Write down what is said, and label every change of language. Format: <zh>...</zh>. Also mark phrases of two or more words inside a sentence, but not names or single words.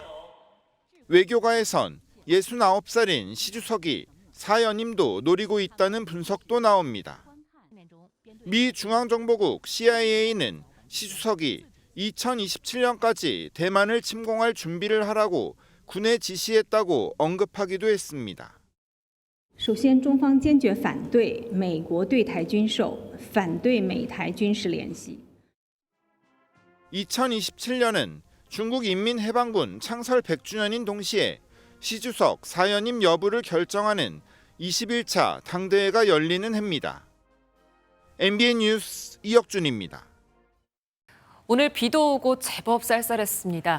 <ko>외교가에선 69살인 시 주석이 4연임도 노리고 있다는 분석도 나옵니다. 미 중앙정보국 CIA는 시 주석이 2027년까지 대만을 침공할 준비를 하라고 군에 지시했다고 언급하기도 했습니다.</ko> <zh>首先，中方坚决反对美国对台军售，反对美台军事联系。</zh> <ko>2027년은 중국인민해방군 창설 100주년인 동시에 시 주석 4연임 여부를 결정하는 21차 당대회가 열리는 해입니다. MBN 뉴스 이혁준입니다. 오늘 비도 오고 제법 쌀쌀했습니다.</ko>